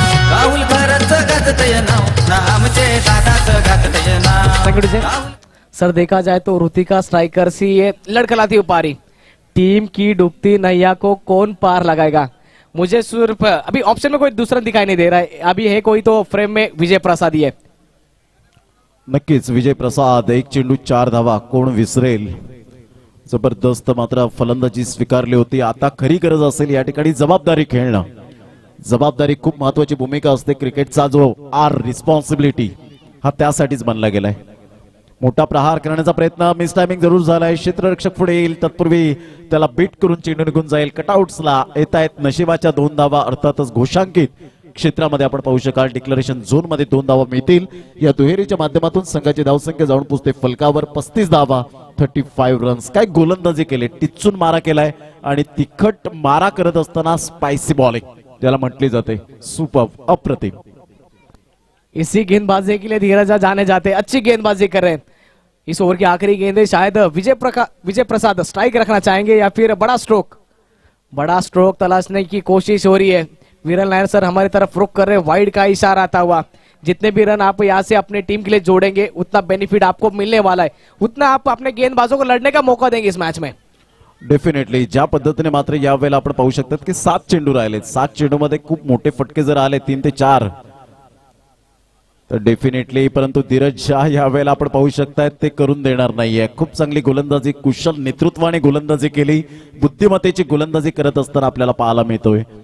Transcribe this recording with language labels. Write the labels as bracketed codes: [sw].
[mr] राहुल खरंच गाजतय नाव, ना आमचे दादाच गाजतय नाव। [hi] सर देखा जाए तो ऋतिका स्ट्राइकर्स ही ये लड़खड़ाती पारी। टीम की डूबती नैया को कौन पार लगाएगा? मुझे सिर्फ अभी ऑप्शन में कोई दूसरा दिखाई नहीं दे रहा है। अभी है कोई तो फ्रेम में विजय प्रसाद ही है। [mr] नक्कीच विजय प्रसाद, एक चेंडू 4 धावा, कोण विसरेल? जबरदस्त मात्र फलंदाजी स्वीकारली होती। आता खरी गरज असेल या ठिकाणी जबाबदारी खेळणं। जबाबदारी खूप महत्वाची भूमिका असते क्रिकेटचा, जो रिस्पॉन्सिबिलिटी हा त्यासाठीच बनला गेलाय। मोठा प्रहार करण्याचा प्रयत्न, मिस टायमिंग जरूर झालाय। क्षेत्ररक्षक पुढे येईल तत्पूर्वी त्याला बीट करून चेंडू निघून जाईल। कटआउट्सला येत आहेत नशिबाच्या 2 धावा, अर्थातच घोषांकित क्षेत्रामध्ये आपण पाहू शकाल डिक्लेरेशन झोन मध्ये 2 धावा मिळतील। या दुहेरीच्या माध्यमातून संघाची धावसंख्या जाऊन पोहोचते फलकावर 35 धावा, 35 रन्स। काय गोलंदाजी केले, टिच्चून मारा केलाय आणि तिखट मारा करत असताना स्पाइसी बॉलिंग ज्याला म्हटली जाते, सुपर, अप्रतिम। [hi] इसी गेंदबाजी के लिए धीरज जाने जाते, अच्छी गेंदबाजी कर रहे हैं। इस ओवर की आखिरी गेंद है, शायद विजय प्रसाद स्ट्राइक रखना चाहेंगे या फिर बड़ा स्ट्रोक तलाशने की कोशिश हो रही है। वीरल नायर सर हमारी तरफ रुक कर रहे, वाइड का इशारा आता हुआ। जितने भी रन आप यहाँ से अपने टीम के लिए जोड़ेंगे उतना बेनिफिट आपको मिलने वाला है, उतना आप अपने गेंदबाजों को लड़ने का मौका देंगे इस मैच में। [mr] डेफिनेटली ज्या पद्धतीने मात्र यावेळेला आपण पाहू शकतात की 7 चेंडू राहिले, 7 चेंडू मध्ये खूप मोठे फटके जर आले 3 ते 4 तर डेफिनेटली, परंतु धीरज शाह यावेळेला आपण पाहू शकताय ते करून देणार नाहीये। खूप चांगली गोलंदाजी, कुशल नेतृत्वाने गोलंदाजी केली, बुद्धिमत्तेची गोलंदाजी करत असताना आपल्याला पाहायला मिळतोय।